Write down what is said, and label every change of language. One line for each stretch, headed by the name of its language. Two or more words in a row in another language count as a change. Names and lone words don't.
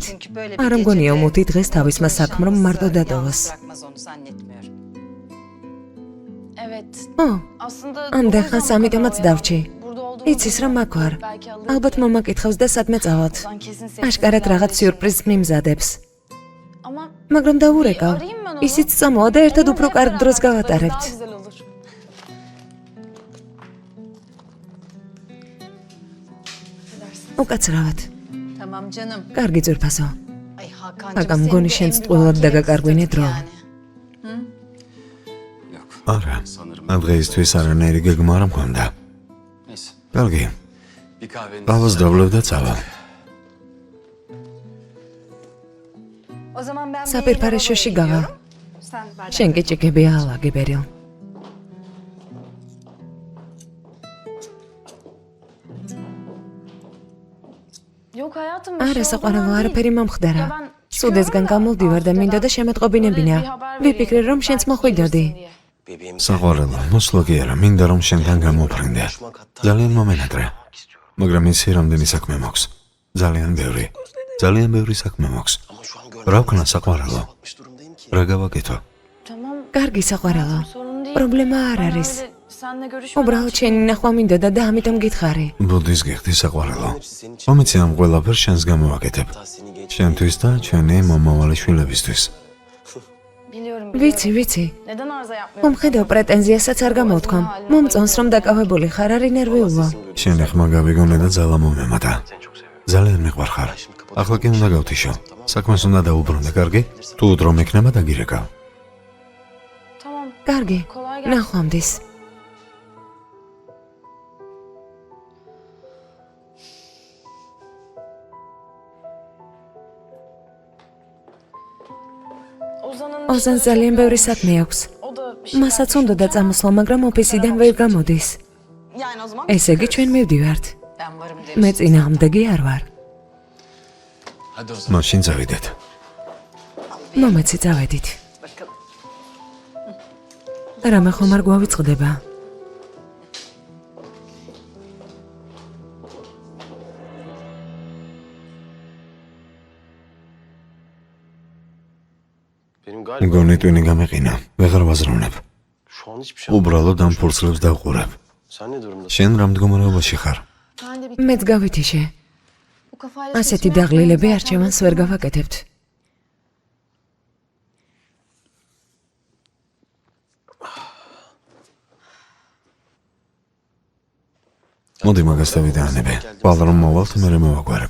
Georgian: არა მგონია უმუთი დღეს თავისმა საქმრომ მარტო დატოვოს.
Turkish: Evet. ო, Aslında
Georgian: ამდენ ხანს ამიტომაც დავრჩი. იცის რომ აქ ვარ. ალბათ მომაკითხავს და სადმე წავალთ. აშკარად რაღაც სიურპრიზს მიმზადებს.
Turkish: Ama
Georgian: მაგრამ დაურეკავ.
Turkish: arayayım ben onu.
Georgian: ისიც წამოვა და ერთად უფრო კარგ დროს გავატარებთ.
Turkish: Daha güzel olur.
Georgian: უკაცრავად.
Turkish: Tamam canım.
Georgian: კარგი ძვირფასო.
Turkish: Ay Hakan'cığım
Georgian: ჰაკან მგონი შენს ტყუილად დაგაკარგვინე დრო.
Turkish: Yok.
Georgian: არა.
Turkish: Sanırım.
Georgian: ამ დღეისთვის არანაირი გეგმა არ მქონდა.
Turkish: Neyse.
Georgian: კარგი,
Turkish: Bir kahvenizi
Georgian: ყავას დავლევ და წავალ.
Turkish: O zaman ben
Georgian: საპირფარეშოში გავა.
Turkish: Sen ver.
Georgian: შენ კი ჭიქები ალაგი ბერილ.
Turkish: Yok hayatım.
Georgian: არა საყვარელო არაფერი მომხდარა. სუდესგან გამოვდივარ და მინდოდა შემეტყობინებინა. ვიფიქრე რომ შენც მოხვიდოდი.
Turkish: bebeğim
Georgian: საყვარელო, მოსვლა კი არა, მინდა რომ შენთან გამოვფრინდე. ძალიან მომენატრე. მაგრამ ისი რამდენი საქმე მაქვს? ძალიან ბევრი. ძალიან ბევრი საქმე მაქვს.
Turkish: ama şu an
Georgian: რა ვქნა საყვარელო?
Turkish: görmüş durumdayım ki.
Georgian: რა გავაკეთო?
Turkish: Tamam.
Georgian: კარგი საყვარელო.
Turkish: Sorun değil.
Georgian: პრობლემა არ
Turkish: Ben
Georgian: არის.
Turkish: öyle seninle görüşmeden
Georgian: უბრალოდ შენი ნახვა მინდოდა და ამიტომ გითხარი. ბუდის გიხდი საყვარელო.
Turkish: Senin için
Georgian: მომიცი ამ ყველაფერს შენს გამოვაკეთებ.
Turkish: hatta seni geç.
Georgian: შენთვის და ჩვენი მომავალი შვილებისთვის.
Turkish: biliyorum.
Georgian: ვიცი, ვიცი.
Turkish: Neden arıza yapmıyorsun?
Georgian: მომხედავ პრეტენზიასაც არ გამოვთქვამ. მომწონს რომ დაკავებული ხარ, არ ინერვიულო. შენი ხმა გავიგონე და ძალა მომემატა. ძალიან მიყვარხარ. ახლა კი უნდა გავთიშო. საქმეს უნდა დაუბრუნდე, კარგი? თუ დრო მექნება დაგირეკავ.
Turkish: Tamam.
Georgian: კარგი.
Turkish: Kolay gelsin.
Georgian: ნახვამდის.
Turkish: Ozan'ın
Georgian: ოზანს ძალიან ბევრი საქმე აქვს.
Turkish: o da bir şey.
Georgian: მასაც უნდა წამოსვლა, მაგრამ ოფისიდან ვერ გამოდის.
Turkish: Yani o zaman
Georgian: ესე იგი ჩვენ მივდივართ.
Turkish: Ben varım demiş.
Georgian: მე წინააღმდეგი არ ვარ.
Turkish: Hadi o zaman.
Georgian: მაშინ წავიდეთ. მომეცი წავედით. რამე ხომ არ გვავიწყდება?
Turkish: Benim galiba
Georgian: მგონი ტვინი გამეყინა. ვეღარ ვაზროვნებ.
Turkish: şu an hiçbir şey
Georgian: უბრალოდ ამ ფურცლებს დავყურებ.
Turkish: Sen ne durumdasın?
Georgian: შენ რა მდგომარეობაში ხარ?
Turkish: ben de bir
Georgian: მეც გავითიშე. ასეთი დაღლილები არჩევანს ვერ გავაკეთებთ. მოდი მაგას დავიდანები. ხვალ რომ მოვალთ, მერე მოვაგვარებ.